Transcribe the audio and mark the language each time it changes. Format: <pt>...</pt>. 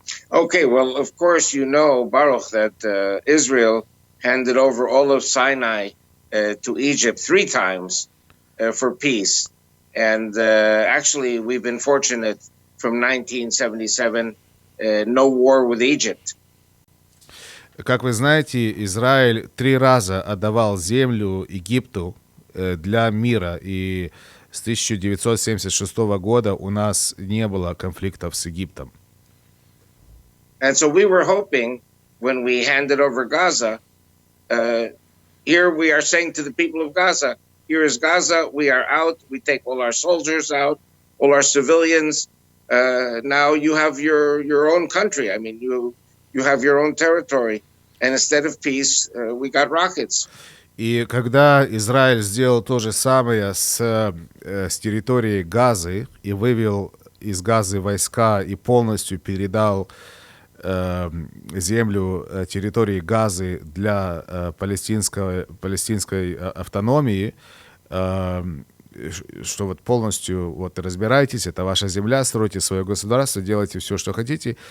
<en>Okay, well, of course, you know, Baruch, that Israel handed over all of Sinai to Egypt 3 times for peace. And actually, we've been fortunate from 1977, no war with Egypt.</en> <ru>Как вы знаете, Израиль 3 раза отдавал землю Египту для мира, и с 1976 года у нас не было конфликтов с Египтом.</ru> <en>And so we were hoping, when we handed over Gaza, here we are saying to the people of Gaza, here is Gaza, we are out, we take all our soldiers out, all our civilians. Now you have your own country. I mean, you have your own territory. And instead of peace, we got rockets.</en> <ru>И когда Израиль сделал то же самое с территорией Газы и вывел из Газы войска и полностью передал землю территории Газы для палестинской автономии, что вот полностью вот разбирайтесь, это ваша земля, стройте свое государство, делайте все, что хотите.</ru>